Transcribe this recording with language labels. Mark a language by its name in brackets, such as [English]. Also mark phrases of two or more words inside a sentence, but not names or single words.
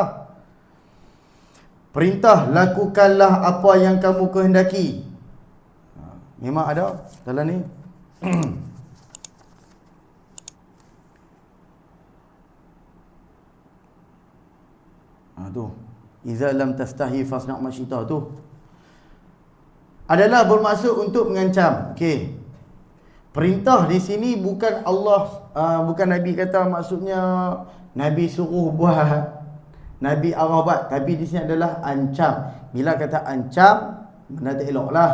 [Malay] Perintah, lakukanlah apa yang kamu kehendaki. Memang ada dalam ni. Tu. [Arabic] إذا لم تستحي فاصنع ما شئت tu. [Malay] Adalah bermaksud untuk mengancam. Okey. Perintah di sini bukan Allah, bukan Nabi kata maksudnya Nabi suruh buat, Nabi arah buat, tapi di sini adalah ancam. Bila kata ancam, benda tak eloklah.